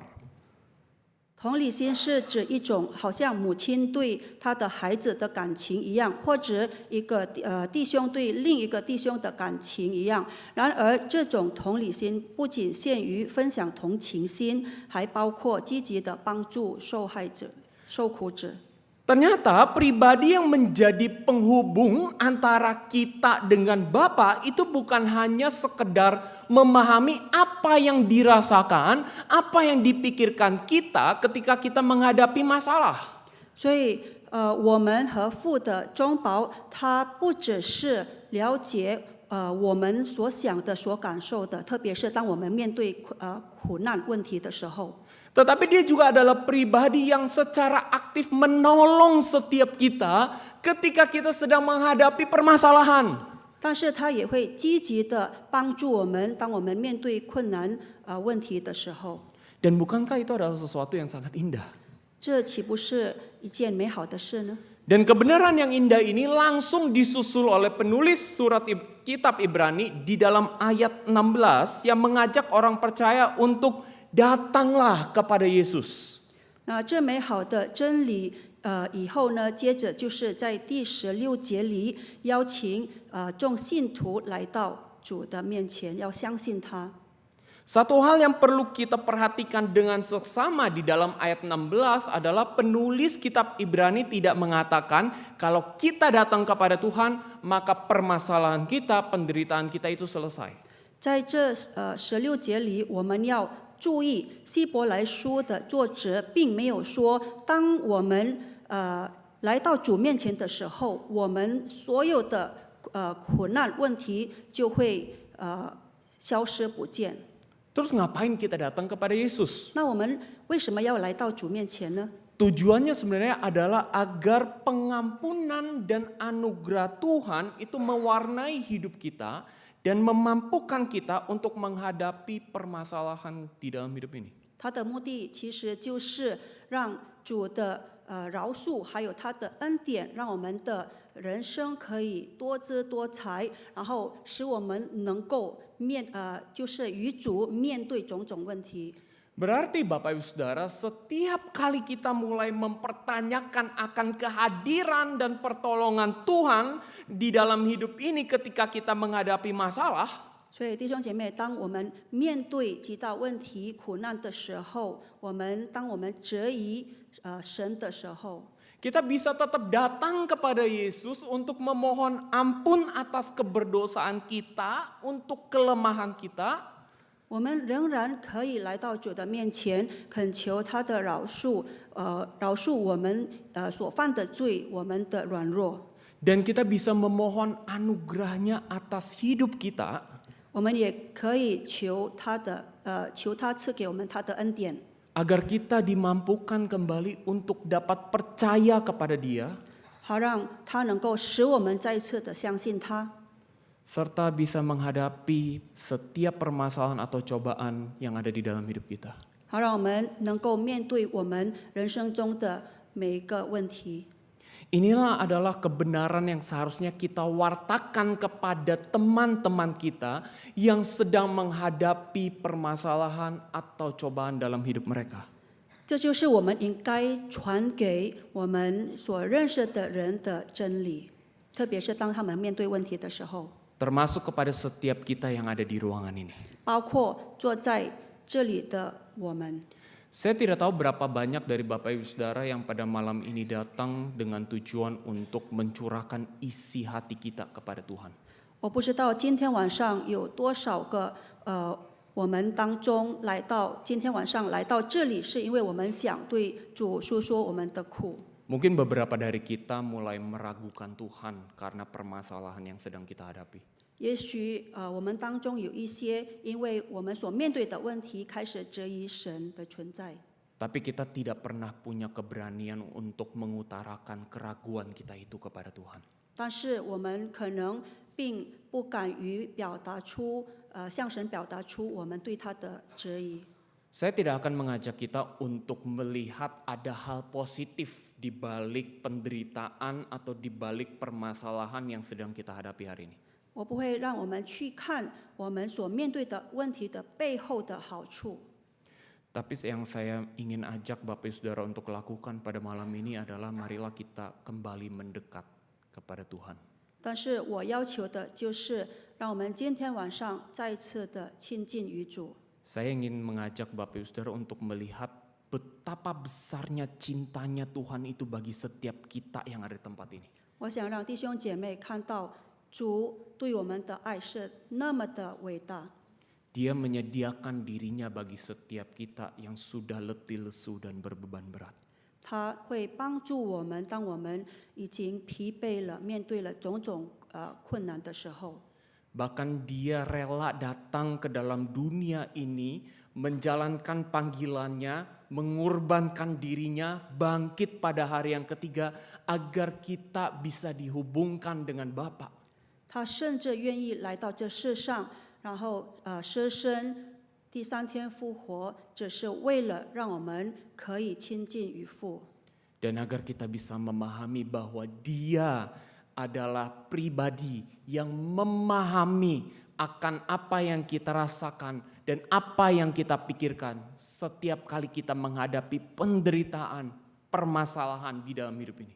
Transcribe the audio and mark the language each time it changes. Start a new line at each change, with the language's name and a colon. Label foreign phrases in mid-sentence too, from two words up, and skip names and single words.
Chinese: 同理心是指一种好像母亲对他的孩子的感情一样，或者一个弟兄对另一个弟兄的感情一样。然而，这种同理心不仅限于分享同情心，还包括积极的帮助受害者、受苦者。
Indonesian: Ternyata pribadi yang menjadi penghubung antara kita dengan Bapa itu bukan hanya sekedar memahami apa yang dirasakan, apa yang dipikirkan kita ketika kita menghadapi masalah.
Chinese: 所以，我们和父的中保，他不只是了解我们所想的、所感受的，特别是当我们面对苦难问题的时候。
Indonesian: Tetapi dia juga adalah pribadi yang secara aktif menolong setiap kita ketika kita sedang menghadapi permasalahan.
Chinese: 但是他也会积极的帮助我们，当我们面对困难问题的时候。
Indonesian: Dan bukankah itu adalah sesuatu yang sangat indah?
Chinese: 这岂不是一件美好的事呢？
Indonesian: Dan kebenaran yang indah ini langsung disusul oleh penulis surat kitab Ibrani di dalam ayat 16 yang mengajak orang percaya untuk datanglah kepada Yesus.
Chinese: 那这美好的真理，以后呢，接着就是在第16节里邀请众信徒来到主的面前，要相信他。
Indonesian: Satu hal yang perlu kita perhatikan dengan seksama di dalam ayat 16 adalah penulis kitab Ibrani tidak mengatakan kalau kita datang kepada Tuhan maka permasalahan kita, penderitaan kita itu selesai.
Chinese: 在这16节里，我们要注意，希伯来书的作者并没有说，当我们来到主面前的时候，我们所有的苦难问题就会消失不见。
Indonesian: Terus ngapain kita datang kepada Yesus?
Chinese: 那我们为什么要来到主面前呢？
Indonesian: Tujuannya sebenarnya adalah agar pengampunan dan anugerah Tuhan itu mewarnai hidup kita dan memampukan kita untuk menghadapi permasalahan di dalam hidup ini.
Chinese: 他的目的其实就是让主的饶恕，还有他的恩典，让我们的人生可以多姿多彩，然后使我们能够就是与主面对种种问题。
Indonesian: Berarti Bapak Ibu Saudara, setiap kali kita mulai mempertanyakan akan kehadiran dan pertolongan Tuhan di dalam hidup ini ketika kita menghadapi masalah,
Chinese: 所以弟兄姐妹，当我们面对极大问题、苦难的时候，当我们质疑神的时候，
Indonesian: kita bisa tetap datang kepada Yesus untuk memohon ampun atas keberdosaan kita, untuk kelemahan kita.
Chinese: 我们仍然可以来到主的面前，恳求他的饶恕，饶恕我们所犯的罪，我们的软弱。
Indonesian: Dan kita bisa memohon anugerahnya atas hidup kita.
Chinese: 我们也可以求他赐给我们他的恩典，
Indonesian: Agar kita dimampukan kembali untuk dapat percaya kepada Dia.
Chinese: 好让他能够使我们再一次的相信他。
Indonesian: Serta bisa menghadapi setiap permasalahan atau cobaan yang ada di dalam hidup kita.
Chinese: 好让我们能够面对我们人生中的每一个问题。
Indonesian: Inilah adalah kebenaran yang seharusnya kita wartakan kepada teman-teman kita yang sedang menghadapi permasalahan atau cobaan dalam hidup mereka.
Chinese: 这就是我们应该传给我们所认识的人的真理，特别是当他们面对问题的时候，
Indonesian: Termasuk kepada setiap kita yang ada di ruangan ini.
Chinese: 包括坐在这里的我们。
Indonesian: Saya tidak tahu berapa banyak dari Bapak Ibu Saudara yang pada malam ini datang dengan tujuan untuk mencurahkan isi hati kita kepada Tuhan.
Chinese: 我不知道今天晚上有多少个我们当中今天晚上来到这里，是因为我们想对主诉说我们的苦。
Indonesian: Mungkin beberapa dari kita mulai meragukan Tuhan karena permasalahan yang sedang kita hadapi.
Chinese: 也许我们当中有一些因为我们所面对的问题开始质疑神的存在，
Indonesian: Tapi kita tidak pernah punya keberanian untuk mengutarakan keraguan kita itu kepada Tuhan.
Chinese: 但是我们可能并不敢于向神表达出我们对他的质疑。
Indonesian: Saya tidak akan mengajak kita untuk melihat ada hal positif di balik penderitaan atau di balik permasalahan yang sedang kita hadapi hari ini.
Chinese: 我不会让我们去看我们所面对的问题的背后的好处。
Indonesian: Tapi yang saya ingin ajak Bapak Ibu Saudara untuk lakukan pada malam ini adalah marilah kita kembali mendekat kepada Tuhan.
Chinese: 但是我要求的就是让我们今天晚上再次的亲近于主。
Indonesian: Saya ingin mengajak Bapak Ibu Saudara untuk melihat betapa besarnya cintanya Tuhan itu bagi setiap kita yang ada di tempat ini.
Chinese: 我想让弟兄姐妹看到主对我们的爱是那么的伟大。
Indonesian: Dia menyediakan dirinya bagi setiap kita yang sudah letih lesu dan berbeban berat.
Chinese: 他会帮助我们，当我们已经疲惫了，面对了种种困难的时候。
Indonesian: Bahkan dia rela datang ke dalam dunia ini, menjalankan panggilannya, mengorbankan dirinya, bangkit pada hari yang ketiga agar kita bisa dihubungkan dengan Bapa.
Chinese: 他甚至愿意来到这世上，然后舍身，第3天复活，只是为了让我们可以亲近于父。
Indonesian: Dan agar kita bisa memahami bahwa dia adalah pribadi yang memahami akan apa yang kita rasakan dan apa yang kita pikirkan setiap kali kita menghadapi penderitaan, permasalahan di dalam hidup ini.